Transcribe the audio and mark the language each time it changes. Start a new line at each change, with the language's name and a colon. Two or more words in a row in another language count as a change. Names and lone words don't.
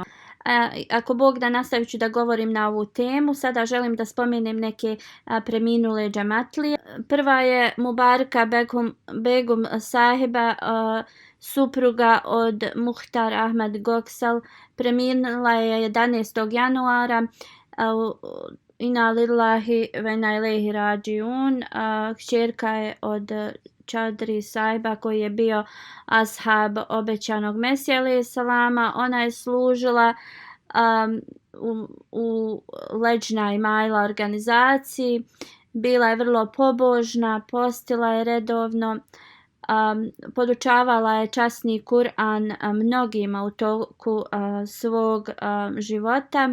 Bosnian: Ako Bog da, nastavit ću da govorim na ovu temu. Sada želim da spomenem neke preminule džematlije. Prva je Mubaraka Begum sahiba, supruga od Muhtar Ahmed Goksal. Preminula je 11. januara.
Arabic: إنا لله وإنا إليه راجعون.
Bosnian: Kćerka je od Čadri sahiba koji je bio ashab obećanog Mesija
Arabic: عليه السلام.
Bosnian: Ona je služila u Leđna i Majla organizaciji. Bila je vrlo pobožna, postila je redovno, podučavala je časni Kur'an mnogima u toku svog života.